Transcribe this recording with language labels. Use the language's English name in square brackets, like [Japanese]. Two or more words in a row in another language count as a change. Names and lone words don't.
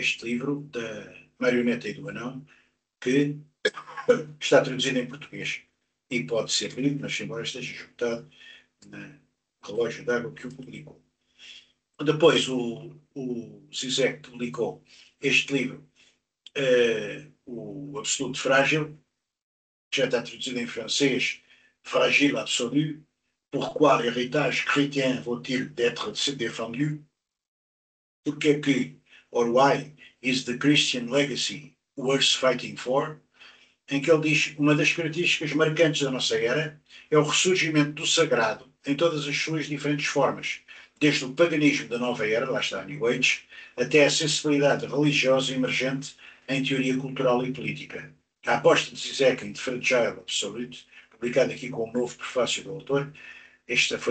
[Portuguese] Este livro da Marioneta e do Anão, que está traduzido em português e pode ser lido, mas embora esteja esgotado na Relógio d'Água que o publicou. Depois o Zizek publicou este livro, o Absoluto Frágil, que já está traduzido em francês, [French] Fragile Absolu, Pourquoi l'héritage chrétien vaut-il d'être défendu? [Portuguese] Porque é que, [English] or why is the Christian legacy worth fighting for? [Portuguese] Em que ele diz uma das características marcantes da nossa era é o ressurgimento do sagrado em todas as suas diferentes formas, desde o paganismo da nova era, lá está a [English] New Age, [Portuguese] até a sensibilidade religiosa emergente em teoria cultural e política. A aposta de Zizek em The Fragile Absolute, publicada aqui com um novo prefácio do autor, esta foi